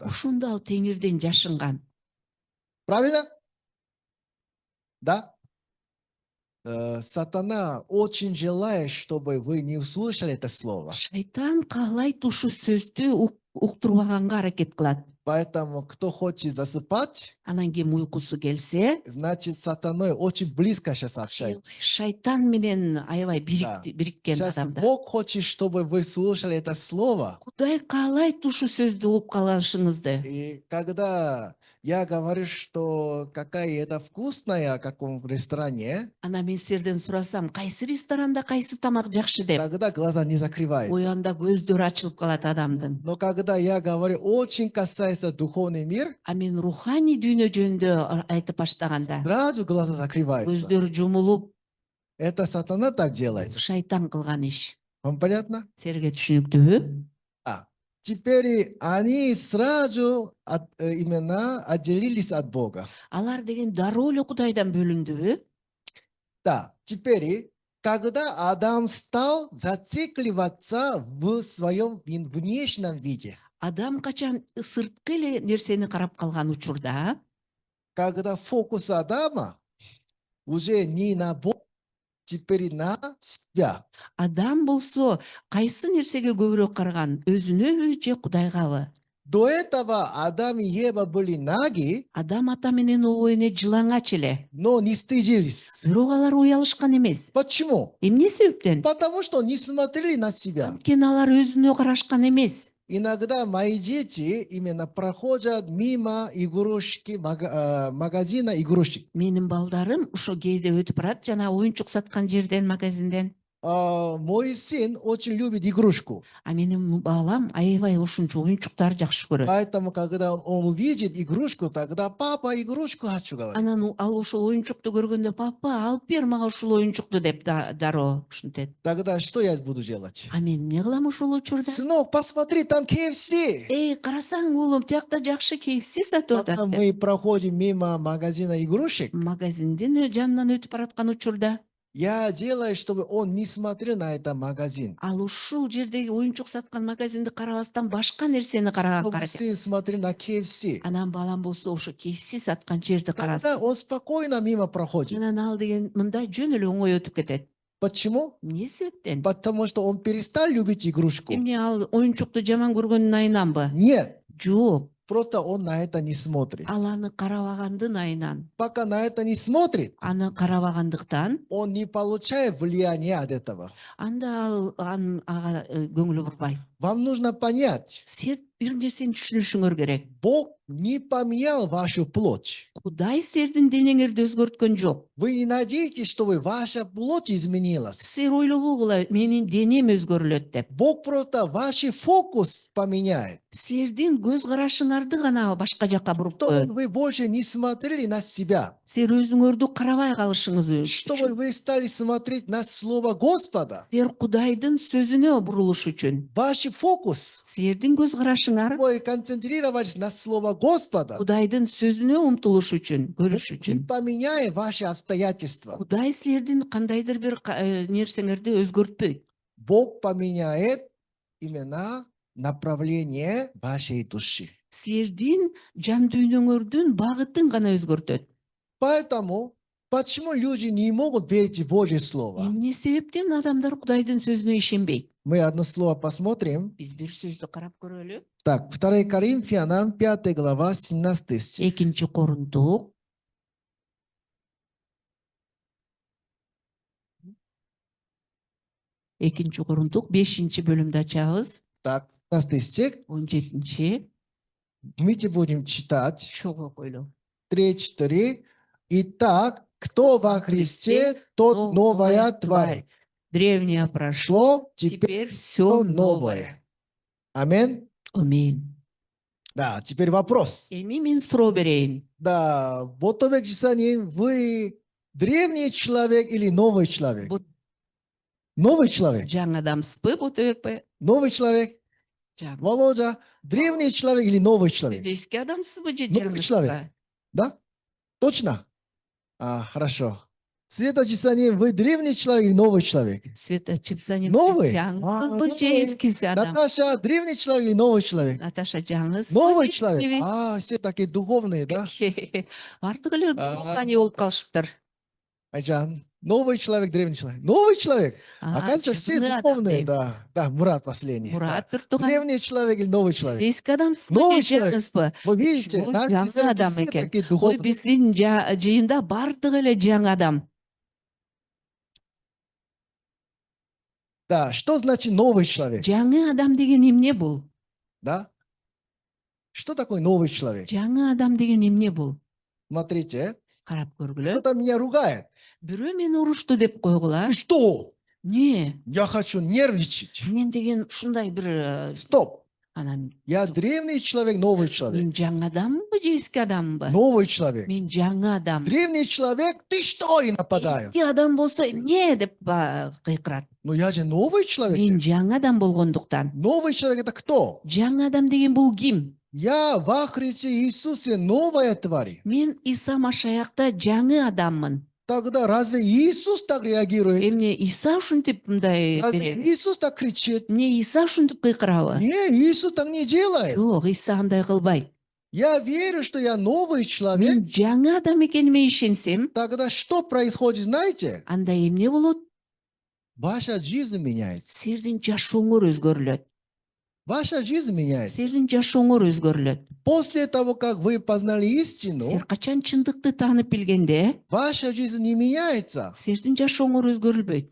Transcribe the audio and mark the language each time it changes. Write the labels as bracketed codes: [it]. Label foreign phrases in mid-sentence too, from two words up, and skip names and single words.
[ky] Ошондо ал Теңирден жашынган. [ru] Правильно? Да? Сатана очень желает, чтобы вы не услышали это слово. [ky] Шайтан каалайт ушу сөздү уктурбаганга аракет кылат. [ru] Поэтому, кто хочет засыпать, [ky] Анан ким уйкусу келсе, [ru] значит, с сатаной очень близко сейчас общается. [ky] шайтан менен аябай [ru] Да. [ky] бириккен [ru] Сейчас [ky] адамдар. [ru] Бог хочет, чтобы вы слушали это слово. [ky] Кудай каалайт ушу сөздү угуп калышыңызды. [ru] И когда я говорю, что какая это вкусная, как в ресторане, [ky] Анан мен силерден сурасам, кайсы ресторанда кайсы тамак жакшы деп, [ru] тогда глаза не закрываются. [ky] оянда көздөрү ачылып калат адамдын. [ru] Но когда я говорю, очень касается духовный мир, [ky] А мен руханий дүйнө жөнүндө айтып баштаганда, [ru] сразу глаза закрываются. [ky] көздөрү жумулуп, [ru] Это сатана так делает. [ky] шайтан кылган иш. [ru] Вам понятно? [ky] Силерге түшүнүктүүбү? [ru] Теперь они сразу именно отделились от Бога. [ky] Алар деген дароо эле Кудайдан бөлүндүбү? [ru] Да, теперь, когда Адам стал зацикливаться в своем внешнем виде, [ky] Адам качан сырткы эле нерсени карап калган учурда, [ru] когда фокус Адама уже не на Бога, теперь на себя. [ky] адам болсо кайсы нерсеге көбүрөөк караган? Өзүнөбү же Кудайгабы? [ru] До этого Адам и Ева были наги, [ky] Адам ата менен обо эне жылаңач эле. [ru] но не стыдились. [ky] Бирок алар уялышкан эмес. [ru] Почему? [ky] Эмне себептен? [ru] Потому что не смотрели на себя. [ky] Анткени алар өзүнө карашкан эмес. [ru] Иногда мои дети именно проходят мимо игрушки, магазина игрушек. [ky] Менин балдарым ошо кээде өтүп барат, жана оюнчук саткан жерден, магазинден. [ru] Мой сын очень любит игрушку. [ky] А менин балам аябай ушунчу оюнчуктарды жакшы көрөт. [ru] Поэтому, когда он увидит игрушку, тогда папа, игрушку хочу говорить. [ky] Анан ал ошол оюнчукту көргөндө, папа, алып бер мага ушул оюнчукту деп дароо ушинтет. [ru] Тогда что я буду делать? [ky] А мен эмне кылам ошол учурда? [ru] Сынок, посмотри, там KFC. [ky] Карасаң уулум, тиякта жакшы KFC сатып [ru] Пока [ky] атат деп. [ru] мы проходим мимо магазина игрушек, [ky] Магазиндин жанынан өтүп бараткан учурда [ru] я делаю, чтобы он не смотрел на этот магазин. [ky] ал ушул жердеги оюнчук саткан магазинди карабастан башка нерсени караганга [ru] Чтобы [ky] аракет. [ru] сын смотрел на KFC. [ky] Анан балам болсо ошо KFC саткан жерди карасын. [ru] Тогда он спокойно мимо проходит. [ky] Анан ал деген мындай жөн эле оңой өтүп кетет. [ru] Почему? [ky] Эмне себептен? [ru] Потому что он перестал любить игрушку. [ky] Эмне ал оюнчукту жаман көргөндүн айынан [ru] Нет, [ky] Жок. [ru] просто он на это не смотрит. [ky] Ал аны карабагандын айынан. [ru] Пока на это не смотрит, [ky] Аны карабагандыктан [ru] он не получает влияния от этого. [ky] анда ал ага көңүлү бурбайт. [ru] Вам нужно понять, [ky] Сен бир нерсени түшүнүшүңөр керек. [ru] Бог не поменял вашу плоть. [ky] Кудай силердин денеңерди өзгөрткөн жок. [ru] Вы не надеетесь, чтобы ваша плоть изменилась. [ky] Силер ойлобогула менин денем өзгөрүлөт деп. [ru] Бог просто ваш фокус поменяет. [ky] Силердин көз карашыңарды гана башка жакка буруп [ru] Чтобы [ky] коет. [ru] вы больше не смотрели на себя. [ky] Силер өзүңөрдү карабай калышыңыз [ru] Чтобы [ky] үчүн. [ru] вы стали смотреть на Слово Господа. [ky] Силер Кудайдын сөзүнө бурулуш үчүн. [ru] Ваш фокус [ky] Силердин көз карашыңыз болушуңар [ru] Вы концентрировались на слово Господа. [ky] Кудайдын сөзүнө умтулуш үчүн, көрүш [ru] Не [ky] үчүн. [ru] поменяй ваши обстоятельства. [ky] Кудай силердин кандайдыр бир нерсеңерди өзгөртпөйт. [ru] Бог поменяет именно направление вашей души. [ky] Силердин жан дүйнөңөрдүн багытын гана өзгөртөт. [ru] Поэтому, почему люди не могут верить в Божье Слово? [ky] Эмне себептен адамдар Кудайдын сөзүнө ишенбейт? [ru] Мы одно слово посмотрим. [ky] Биз бир сөздү карап көрөлү. [ru] Так, 2 Коринфянам, 5 глава, 17 стих. [ky] 2 Корунтук 2 Корунтук 5-бөлүмдү ачабыз. [ru] Так, 17 стих. [ky] 17 [ru] Мы будем читать. [ky] чогуу койлу. 3-4. [ru] Итак, кто во Христе, тот новая тварь. Древнее прошло, Шло, теперь теперь все новое. новое. Амин. Амин. Да, теперь вопрос. [ky] Эми мен суроо берейин. [ru] Да, вот в Писании вы древний человек или новый человек? [ky] Бу [ru] Новый человек. [ky] жаңы адамсызбы, Ботөбекпи? [ru] Новый человек. [ky] Жаңы. [ru] Володя, древний человек или новый человек? [ky] Сиз эски адамсызбы же [ru] Новый человек. [ky] жаңысызбы? [ru] Да? Точно? Хорошо. Света Писания, вы древний человек или новый человек? [ky] Света Чипсанин, [ru] Новый? [ky] жаңысызбы же [ru] новый. [ky] эскиси адам? [ru] Наташа, древний человек или новый человек? [ky] Наташа жаңысызбы? [ru] Новый [ky] же [ru] человек. [ky] эскиби? [ru] Все такие духовные, да? [ky] Артык эле руханий болуп калышыптыр. [ru] Айжан, новый человек, древний человек. Новый человек. Оказывается, все [ky] жаңы адам [ru] духовные, [ky] дейм. [ru] да. Да, Мурат последний. [ky] Мурат [ru] Да. [ky] бир тууган. [ru] Древний человек или новый человек? [ky] Сиз эски адамсызбы [ru] Новый [ky] же [ru] человек. [ky] жаңысызбы? [ru] Вы видите, [ky] Бул [ru] наши [ky] жаңы [ru] писатели [ky] адам [ru] все [ky] экен. [ru] такие [ky] Ой, [ru] духовные. [ky] биздин жыйында бардыгы эле жаңы адам. [ru] Да, что значит новый человек? [ky] Жаңы адам деген эмне бул? [ru] Да? Что такое новый человек? [ky] Жаңы адам деген эмне бул? [ru] Смотрите, [ky] Карап көргүлө. [ru] кто-то меня ругает. [ky] Бирөө мени урушту деп койгула. [ru] Ты что? [ky] Не, [ru] Я хочу нервничать. [ky] мен деген ушундай бир [ru] Стоп. [ky] анан [ru] Я древний человек, новый человек. [ky] мен жаңы адамбы же эски адамбы? [ru] Новый человек. [ky] Мен жаңы адам. [ru] Древний человек, ты что? И нападаю. [ky] Эски адам болсо эмне деп кыйкырат. [ru] Но я же новый человек. [ky] Мен жаңы адам болгондуктан. [ru] Новый человек это кто? [ky] Жаңы адам деген бул ким? [ru] Я во Христе Иисусе новая тварь. [ky] Мен Иса Машаякта жаңы адаммын. [ru] Тогда разве Иисус так реагирует? [ky] Эмне Иса ушинтип мындай [ru] Разве [ky] берет? [ru] Иисус так кричит? [ky] Эмне Иса ушинтип кыйкырабы? [ru] Нет, Иисус так не делает. [ky] Жок, Иса андай кылбайт. [ru] Я верю, что я новый человек. [ky] Мен жаңы адам экениме ишенсем, [ru] Тогда что происходит, знаете? [ky] анда эмне болот? [ru] Ваша жизнь меняется. [ky] Силердин жашооңор өзгөрүлөт. [ru] Ваша жизнь меняется. [ky] Силердин жашооңор өзгөрүлөт. [ru] После того, как вы познали истину, [ky] Силер качан чындыкты таанып билгенде, [ru] ваша жизнь не меняется. [ky] силердин жашооңор өзгөрүлбөйт.